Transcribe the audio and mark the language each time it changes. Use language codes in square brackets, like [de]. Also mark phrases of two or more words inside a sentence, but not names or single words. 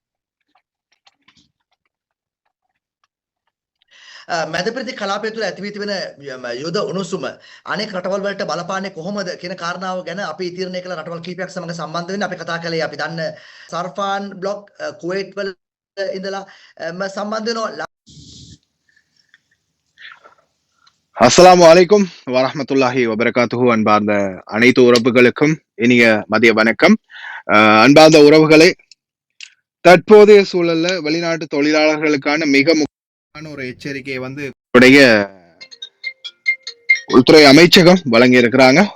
[si] මැදපෙරදිග කලාපය තුළ ඇති වී තිබෙන යුද උණුසුම අනෙක් රටවල් වලට බලපාන්නේ කොහොමද කියන කාරණාව ගැන අපි තීරණය කළ රටවල් කිහිපයක් සමග සම්බන්ධ වෙන්න අපි කතා කළේ. අපි දන්න සර්ෆාන් බ්ලොග් කුවේට් වල ඉඳලා සම්බන්ධ වෙනවා. [ar] السلام عليكم ورحمة الله وبركاته. [ta] அன்பார்ந்த அனைத்து உறவுகளுக்கும் இனிய மதிய வணக்கம். அன்பார்ந்த உறவுகளே, தற்போதைய சூழல்ல வெளிநாட்டு தொழிலாளர்களுக்கான மிக முக்கியமான ஒரு எச்சரிக்கையை உடைய உள்துறை அமைச்சகம் வழங்கி இருக்கிறாங்க.